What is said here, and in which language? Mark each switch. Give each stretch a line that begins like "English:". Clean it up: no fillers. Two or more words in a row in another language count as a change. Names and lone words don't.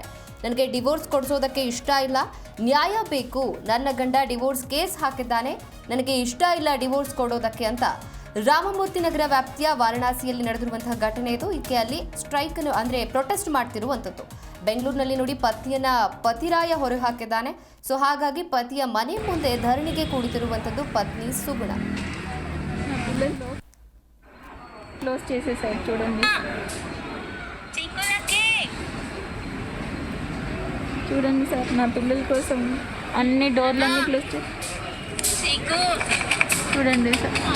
Kannada: ನನಗೆ ಡಿವೋರ್ಸ್ ಕೊಡಿಸೋದಕ್ಕೆ ಇಷ್ಟ ಇಲ್ಲ, ನ್ಯಾಯ ಬೇಕು, ನನ್ನ ಗಂಡ ಡಿವೋರ್ಸ್ ಕೇಸ್ ಹಾಕಿದ್ದಾನೆ, ನನಗೆ ಇಷ್ಟ ಇಲ್ಲ ಡಿವೋರ್ಸ್ ಕೊಡೋದಕ್ಕೆ ಅಂತ ರಾಮಮೂರ್ತಿ ನಗರ ವ್ಯಾಪ್ತಿಯ ವಾರಣಾಸಿಯಲ್ಲಿ ನಡೆದಿರುವಂತಹ ಘಟನೆ ಇದು. ಇದಕ್ಕೆ ಅಲ್ಲಿ ಸ್ಟ್ರೈಕ್ ಅಂದ್ರೆ ಪ್ರೊಟೆಸ್ಟ್ ಮಾಡ್ತಿರುವಂಥದ್ದು. ಬೆಂಗಳೂರಿನಲ್ಲಿ ನೋಡಿ, ಪತಿಯನ್ನ ಪತಿರಾಯ ಹೊರ ಹಾಕಿದ್ದಾನೆ. ಸೊ ಹಾಗಾಗಿ ಪತಿಯ ಮನೆ ಮುಂದೆ ಧರಣಿಗೆ ಕೂಡಿತಿರುವಂಥದ್ದು ಪತ್ನಿ ಸುಗುಣ.
Telugu: క్లోజ్ చేసేసారు చూడండి చూడండి సార్, నా పిల్లల కోసం అన్ని డోర్లన్నీ క్లోజ్ చేసి చూడండి సార్.